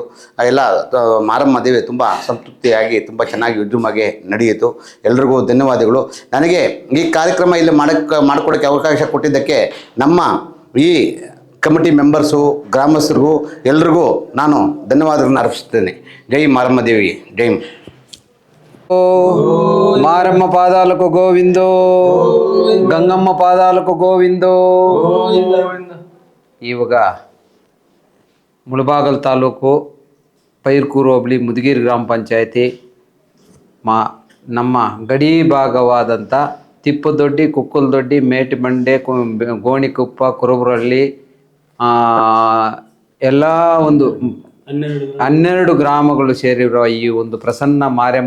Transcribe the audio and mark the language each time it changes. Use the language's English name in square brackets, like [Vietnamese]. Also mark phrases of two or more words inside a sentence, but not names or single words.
[Kannada] ಎಲ್ಲ ಮಾರಮ್ಮ ದೇವಿ ತುಂಬ ಸಂತೃಪ್ತಿಯಾಗಿ ತುಂಬ ಚೆನ್ನಾಗಿ ವಿಜೃಂಭವಾಗಿ ನಡೆಯಿತು. ಎಲ್ರಿಗೂ ಧನ್ಯವಾದಗಳು. ನನಗೆ ಈ ಕಾರ್ಯಕ್ರಮ ಇಲ್ಲಿ ಮಾಡಿಕೊಡೋಕ್ಕೆ ಅವಕಾಶ ಕೊಟ್ಟಿದ್ದಕ್ಕೆ ನಮ್ಮ ಈ [English] committee members, [Kannada] ಗ್ರಾಮಸ್ಥರಿಗೂ ಎಲ್ರಿಗೂ ನಾನು ಧನ್ಯವಾದಗಳನ್ನು ಅರ್ಪಿಸುತ್ತೇನೆ. ಜೈ ಮಾರಮ್ಮ ದೇವಿ, ಜೈ. [Telugu] మారమ్మ పాదాలకు గోవిందో, గంగమ్మ పాదాలకు గోవిందో. [Kannada] ಇವಾಗ ಮುಳಬಾಗಲ್ ತಾಲೂಕು ಪೈರ್ಕೂರು ಹೋಬಳಿ ಮುದಿಗೇರಿ ಗ್ರಾಮ ಪಂಚಾಯತಿ ನಮ್ಮ ಗಡಿ ಭಾಗವಾದಂಥ ತಿಪ್ಪದೊಡ್ಡಿ, ಕುಕ್ಕಲದೊಡ್ಡಿ, ಮೇಟಿಬಂಡೆ, ಗೋಣಿಕೊಪ್ಪ, ಕುರುಬರಹಳ್ಳಿ ಎಲ್ಲ ಒಂದು 12 ಗ್ರಾಮಗಳು ಸೇರಿರುವ ಈ ಒಂದು ಪ್ರಸನ್ನ ಮಾರಮ್ಮ